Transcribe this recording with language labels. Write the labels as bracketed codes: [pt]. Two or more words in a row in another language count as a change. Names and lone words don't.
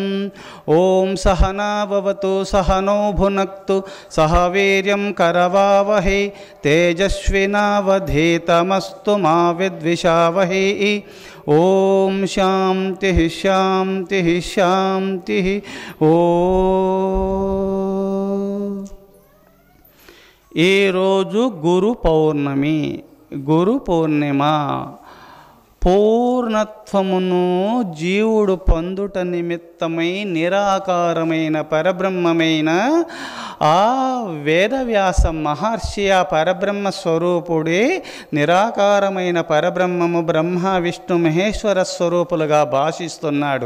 [sa] ॐ सहना भवतु सहनौ भुनक्तु सह वीर्यं करवावहै तेजस्विनावधीतमस्तु मा विद्विषावहै। ओम शांति शांति शांति। [te] ఈ రోజు గురు పౌర్ణమి, గురు పూర్ణిమ. పూర్ణత్వమును జీవుడు పొందుట నిమిత్తమై నిరాకారమైన పరబ్రహ్మమైన ఆ వేదవ్యాస మహర్షి ఆ పరబ్రహ్మ స్వరూపుడే నిరాకారమైన పరబ్రహ్మము బ్రహ్మ విష్ణు మహేశ్వర స్వరూపులుగా భాషిస్తున్నాడు.